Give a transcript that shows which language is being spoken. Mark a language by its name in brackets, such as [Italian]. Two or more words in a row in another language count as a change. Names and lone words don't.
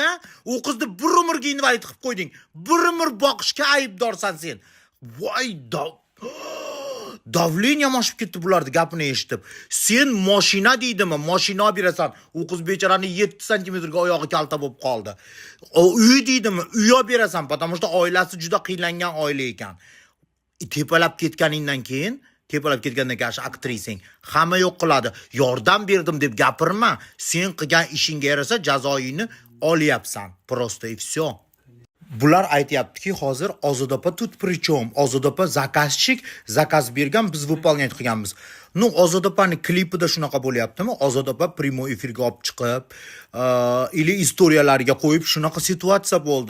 [Uzbek] U qizni bir umrga invalid qilib qo'yding. Bir umr boqishga aybdorsan sen. Voy, davleniya oshib ketdi bularning gapini eshitib. Sen mashina deydimi? Mashina berasan. U qiz bechorani 7 santimetrga oyog'i kalta bo'lib qoldi. Uy deydimi? Uy berasan, [Russian] потому что [Uzbek] oilasi juda qiynlangan oila ekan. Tepalab ketganingdan keyin, aktrisang hamma yo'q qiladi. Yordam berdim deb gapirma. Sen qilgan ishingga yarasa jazoingni olyapsan. [Russian] Просто и всё. [Uzbek] Bular aytayaptiki, hozir Ozod opa [Russian] тут при чём. [Uzbek] Ozod opa zakaz bergan, biz выполнять qilganmiz. Ну, Ozod opani klipida shunaqa bo'lyaptimi? Ozod opa primo efirga olib chiqib, ili istoriyalarga qo'yib shunaqa situatsiya bo'ldi.